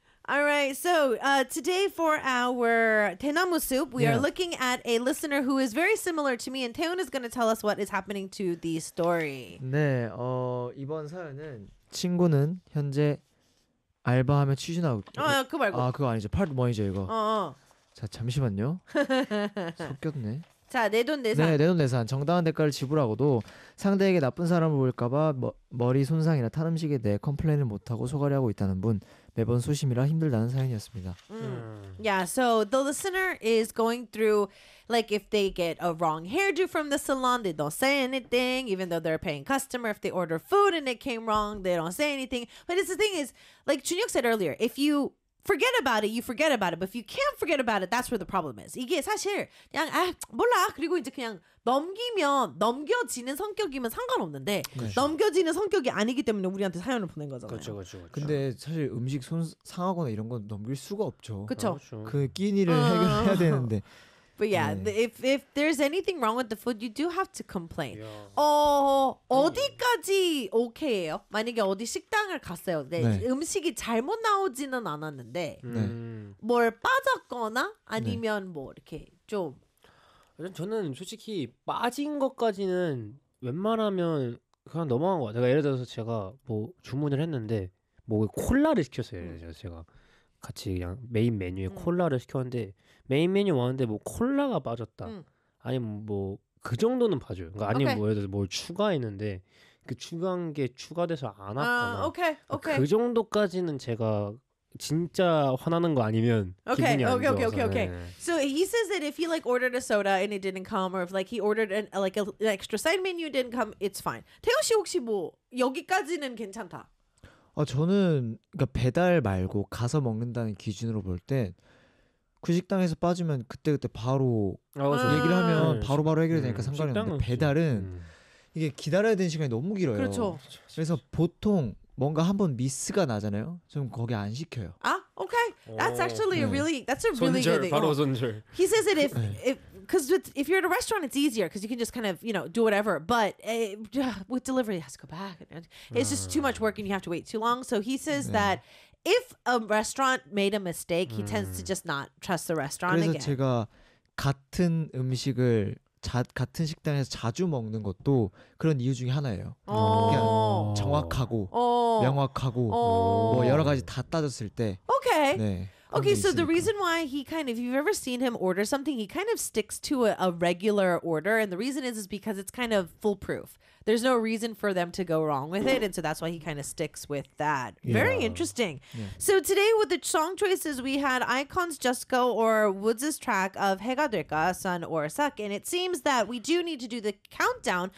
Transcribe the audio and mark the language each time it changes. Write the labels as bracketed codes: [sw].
[en] All right, so today for our Taenamu soup, we are looking at a listener who is very similar to me, and Taeyun is going to tell us what is happening to the story. [ko] 네, 이번 사연은 친구는 현재 알바하며 취준하고 있고. 아, 그거 말고. 아, 그거 아니죠. 파트 뭐이죠, 이거. 자, 잠시만요. 섞였네. 자, 내돈내산. 네, 내돈내산. 정당한 대가를 지불하고도 상대에게 나쁜 사람을 보일까봐 머리 손상이나 탄 음식에 대해 컴플레인을 못하고 소가리하고 있다는 분. 매번 소심이라 힘들다는 사연이었습니다. [en] Yeah, so the listener is going through, like, if they get a wrong hairdo from the salon, they don't say anything, even though they're a paying customer. If they order food and it came wrong, they don't say anything. But it's the thing is, like Junhyuk said earlier, if you forget about it, you forget about it. But if you can't forget about it, that's where the problem is. [ko] 이게 사실 그냥 아 몰라. 그리고 이제 그냥 넘기면 넘겨지는 성격이면 상관없는데 그렇죠. 넘겨지는 성격이 아니기 때문에 우리한테 사연을 보낸 거잖아요. 그렇죠, 그렇죠, 그렇죠. 근데 사실 음식 손 상하거나 이런 건 넘길 수가 없죠. 그렇죠. 그 끼니를 해결해야 되는데. [en] But yeah, [ko] 네. [en] if there's anything wrong with the food, you do have to complain. Yeah. [ko] 어디까지 오케이예요? 만약에 어디 식당을 갔어요. 네. 음식이 잘못 나오지는 않았는데 뭘 빠졌거나 아니면 뭐 이렇게 좀 저는 솔직히 빠진 것까지는 웬만하면 그냥 넘어간 거 같아요. 예를 들어서 제가 뭐 주문을 했는데 뭐 콜라를 시켰어요. 제가 같이 그냥 메인 메뉴에 콜라를 시켰는데 메인 메뉴 왔는데 뭐 콜라가 빠졌다 아니면 뭐 그 정도는 봐줘요. 그러니까 아니면 뭐 예를 들어서 뭘 추가했는데 그 추가한 게 추가돼서 안 왔거나 오케이. 그 정도까지는 제가 진짜 화나는 거 아니면 기분이 안 좋아서. [en] So he says that if he like ordered a soda and it didn't come, or if like he ordered an extra side menu didn't come, it's fine. [ko] 태호 씨 혹시 뭐 여기까지는 괜찮다. 저는 그러니까 배달 말고 가서 먹는다는 기준으로 볼 때 그 식당에서 빠지면 그때그때 바로 얘기를 하면 바로바로 바로 해결이 되니까 상관이 없는데 배달은 이게 기다려야 되는 시간이 너무 길어요. 그렇죠. 그래서 보통 뭔가 한번 미스가 나잖아요. 좀 거기 안 시켜요. [en] 아, okay. That's actually that's a really [ko] 손절, [en] good thing. [ko] 바로 손절. [en] He says that if you're at a restaurant, it's easier because you can just kind of, you know, do whatever. But with delivery, it has to go back. It's just too much work and you have to wait too long. So he says that if a restaurant made a mistake, he tends to just not trust the restaurant [ko] 그래서 [en] again. [ko] 제가 같은 음식을 같은 식당에서 자주 먹는 것도 그런 이유 중에 하나예요. 그냥 정확하고 명확하고 뭐 여러 가지 다 따졌을 때 오케이. 네, [en] okay, so [ko] 있으니까. [en] The reason why he kind of, if you've ever seen him order something, he kind of sticks to a regular order, and the reason is because it's kind of foolproof. There's no reason for them to go wrong with it, and so that's why he kind of sticks with that. Yeah. Very interesting. Yeah. So today with the song choices, we had Icon's Just Go or Woods' track of 해가 될까, Sun or Suck, and it seems that we do need to do the countdown.